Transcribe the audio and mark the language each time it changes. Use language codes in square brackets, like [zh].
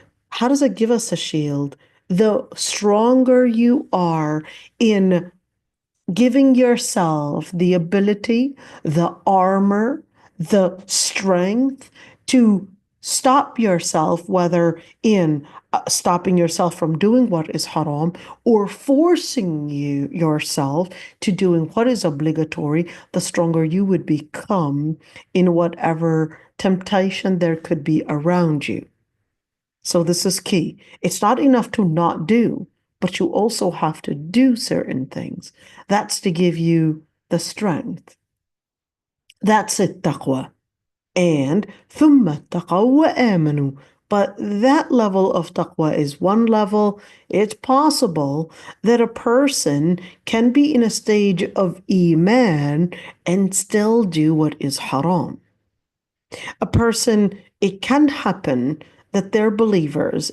[en] How does it give us a shield? The stronger you are in giving yourself the ability, the armor, the strength to stop yourself, whether in stopping yourself from doing what is haram or forcing yourself to doing what is obligatory, the stronger you would become in whatever temptation there could be around you. So this is key. It's not enough to not do, but you also have to do certain things. That's to give you the strength. That's it, taqwa. [ar] And ثُمَّ اتَّقَوْا وَآمَنُوا. [en] But that level of taqwa is one level. It's possible that a person can be in a stage of iman and still do what is haram. A person, it can happen that they're believers.